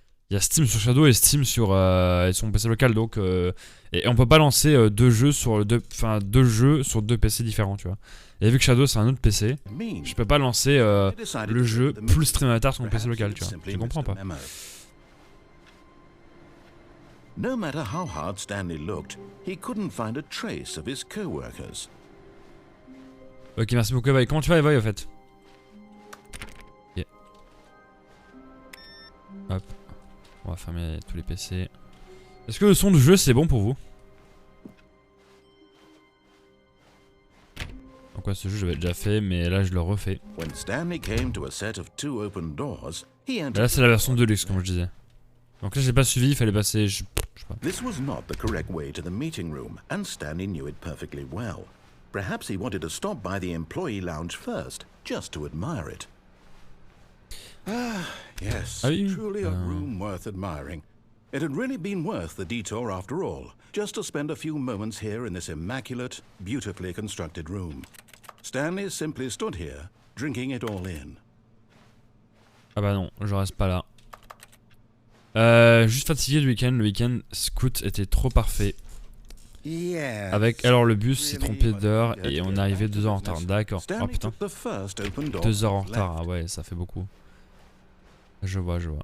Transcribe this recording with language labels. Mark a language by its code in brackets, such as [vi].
[fr] Il y a Steam sur Shadow et Steam sur son PC local, donc. Et on peut pas lancer deux jeux sur deux PC différents, tu vois. Et vu que Shadow c'est un autre PC, je peux pas lancer le jeu plus Stream Avatar sur mon PC local, tu vois. Je comprends pas. [en] No matter how hard Stanley looked, he couldn't find a trace of his co-workers. [fr] Ok, merci beaucoup, Evoy. Comment tu vas, Evoy, en fait? Ok. Hop. On va fermer tous les PC. Est-ce que le son du jeu, c'est bon pour vous? Donc ouais, ce jeu, je l'avais déjà fait, mais là, je le refais. [en] When Stanley came to a set of 2 open doors, he entered. [fr] Là, c'est la version Deluxe, comme je disais. Donc là, j'ai pas suivi, il fallait passer. Je sais pas. [en] This was not the correct way to the meeting room, and Stanley knew it perfectly well. Perhaps he wanted to stop by the employee lounge first, just to admire it. Ah, yes, truly a room worth admiring. It had really been worth the detour after all, just to spend a few moments here in this immaculate, beautifully constructed room. Stanley simply stood here, drinking it all in. [fr] Ah bah non, je reste pas là. Juste fatigué du week-end. Le week-end scout était trop parfait. Avec alors le bus s'est trompé d'heure et on est arrivé 2 heures en retard. D'accord. Oh putain. 2 heures en retard. Ah ouais, ça fait beaucoup. Je vois.